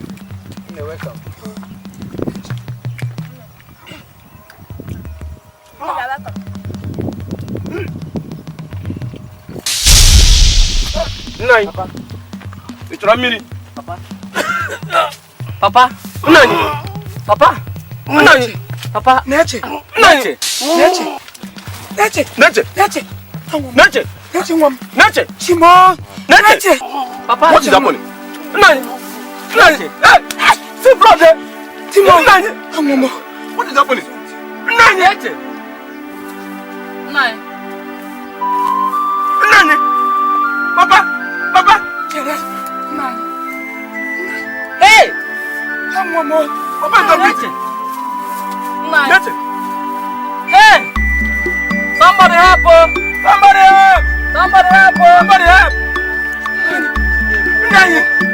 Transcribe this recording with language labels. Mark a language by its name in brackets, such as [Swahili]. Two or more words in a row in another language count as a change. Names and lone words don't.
[English] You're welcome. You're welcome. Nine. It's Ramiri. Papa. Papa. Nani. Papa. Nani. Papa. Nature. Nani. Nature. Simon. Nature. Papa. What is happening? Nani. See blood there. Simon. Nani. What is happening? Nani. Nani. Papa. Hey. Papa, don't beat it. Nature. Hey. Somebody help her. Somebody help. Nani.